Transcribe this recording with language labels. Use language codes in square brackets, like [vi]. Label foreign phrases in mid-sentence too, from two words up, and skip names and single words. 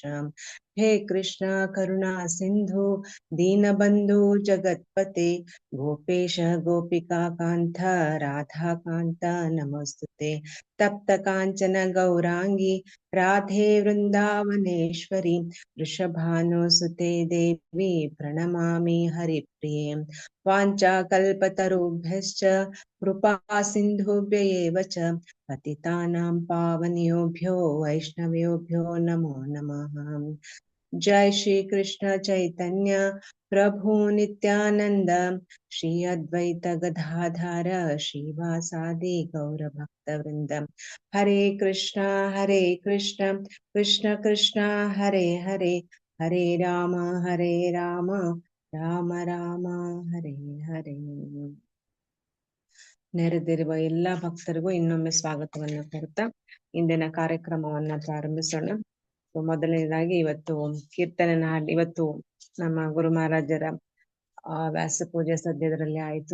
[sa] ಹೇ ಕೃಷ್ಣ ಕರುಣಾ ಸಿಂಧು ದೀನಬಂಧು ಜಗತ್ಪತೆ ಗೋಪೇಶ ಗೋಪಿಕಾ ಕಾಂತ ರಾಧಾ ಕಾಂತ ನಮಸ್ತುತೆ. ತಪ್ತ ಕಾಂಚನ ಗೌರಾಂಗಿ ರಾಧೆ ವೃಂದಾವನೇಶ್ವರಿ ವೃಷಭಾನುಸುತೆ ದೇವಿ ಪ್ರಣಮಾಮಿ ಹರಿಪ್ರಿಯೆ. ವಾಂಚಾಕಲ್ಪತರುಭ್ಯಶ್ಚ ಕೃಪಾ ಸಿಂಧುಭ್ಯ ಏವ ಚ ಪತಿತಾನಾಂ ಪಾವನಿಯೋಭ್ಯೋ ವೈಷ್ಣವೇಭ್ಯೋ ನಮೋ ನಮಃ. ಜೈ ಶ್ರೀ ಕೃಷ್ಣ ಚೈತನ್ಯ ಪ್ರಭು ನಿತ್ಯಾನಂದ ಶ್ರೀ ಅದ್ವೈತ ಗದಾಧರ ಶ್ರೀವಾಸಾದಿ ಗೌರ ಭಕ್ತ ವೃಂದ. ಹರೇ ಕೃಷ್ಣ ಕೃಷ್ಣ ಕೃಷ್ಣ ಹರೇ ಹರೇ ಹರೇ ರಾಮ ರಾಮ ರಾಮ ಹರೇ ಹರೇ. [kn] ನೆರೆದಿರುವ ಎಲ್ಲಾ ಭಕ್ತರಿಗೂ ಇನ್ನೊಮ್ಮೆ ಸ್ವಾಗತವನ್ನ ಕೋರುತ್ತಾ ಇಂದಿನ ಕಾರ್ಯಕ್ರಮವನ್ನ ಪ್ರಾರಂಭಿಸೋಣ. ಮೊದಲನೇದಾಗಿ ಇವತ್ತು ಕೀರ್ತನೆ ಹಾಡಿ, ಇವತ್ತು ನಮ್ಮ ಗುರು ಮಹಾರಾಜರ ವ್ಯಾಸ ಪೂಜೆ ಸದ್ಯದರಲ್ಲಿ ಆಯ್ತು.